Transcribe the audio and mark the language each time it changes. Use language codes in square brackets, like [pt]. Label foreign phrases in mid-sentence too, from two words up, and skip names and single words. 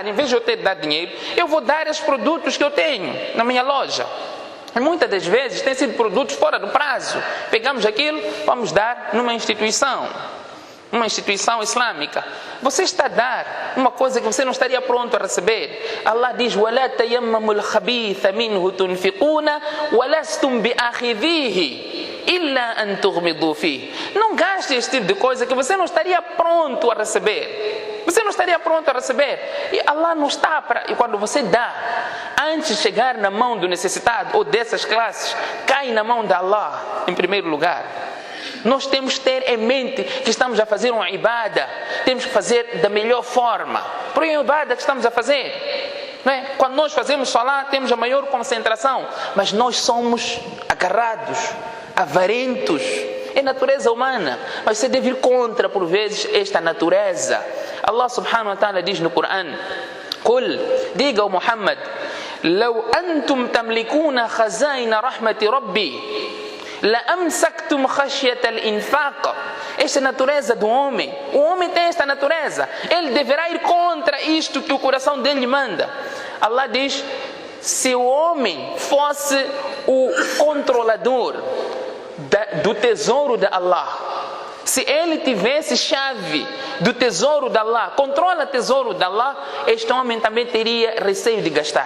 [pt] Em vez de eu ter de dar dinheiro, eu vou dar os produtos que eu tenho na minha loja. E muitas das vezes tem sido produtos fora do prazo. Pegamos aquilo, vamos dar numa instituição islâmica. Você está a dar uma coisa que você não estaria pronto a receber. Allah diz: [ar] وَلَا تَيَمَّمُوا الْخَبِيثَ مِنْهُ تُنْفِقُونَ وَلَسْتُمْ بِأَخِذِيهِ إِلَّا أَنْ تُغْمِضُوا فِيهِ. [pt] Não gaste este tipo de coisa que você não estaria pronto a receber. Você não estaria pronto a receber. E Allah não está para... E quando você dá, antes de chegar na mão do necessitado ou dessas classes, cai na mão de Allah em primeiro lugar. Nós temos que ter em mente que estamos a fazer uma ibada. Temos que fazer da melhor forma. Por uma ibada que estamos a fazer, não é? Quando nós fazemos salah, temos a maior concentração. Mas nós somos agarrados, avarentos. É natureza humana. Mas você deve ir contra, por vezes, esta natureza. [ar] الله سبحانه وتعالى [pt] diz no Corão: [ar] Qul, [pt] diga ao [ar] Muhammad, لو أنتم تملكون خزائن رحمة ربي لأمسكتم خشية الإنفاق. [pt] Esta é a natureza do homem. O homem tem esta natureza. Ele deverá ir contra isto que o coração dele manda. Allah diz: se o homem fosse o controlador do tesouro de Allah, se ele tivesse chave do tesouro de Allah, controla o tesouro de Allah, este homem também teria receio de gastar.